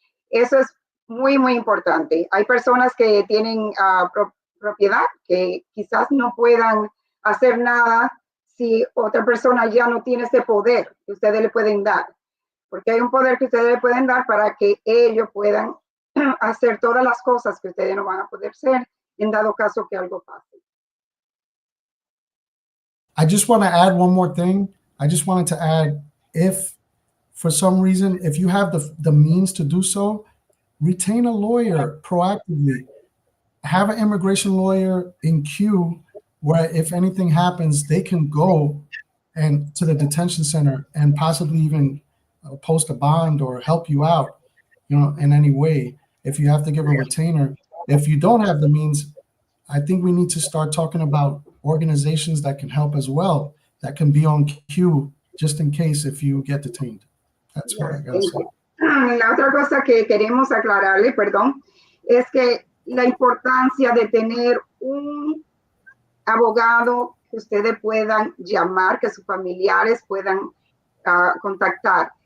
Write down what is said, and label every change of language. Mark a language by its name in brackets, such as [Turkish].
[Spanish] Eso es muy, muy importante. Hay personas que tienen propiedad que quizás no puedan hacer nada si otra persona ya no tiene ese poder que ustedes le pueden dar. Porque hay un poder que ustedes le pueden dar para que ellos puedan hacer todas las cosas que ustedes no van a poder hacer en dado caso que algo pase. [English] I just want to add one more thing. I just wanted to add, if for some reason, if you have the means to do so, retain a lawyer proactively. Have an immigration lawyer in queue where if anything happens, they can go and to the detention center and possibly even post a bond or help you out, in any way. If you have to give a retainer, if you don't have the means, I think we need to start talking about organizations that can help as well, that can be on queue just in case if you get detained. That's what I gotta say. [Spanish] La otra cosa que queremos aclararle, perdón, es que la importancia de tener un abogado que ustedes puedan llamar, que sus familiares puedan contactar.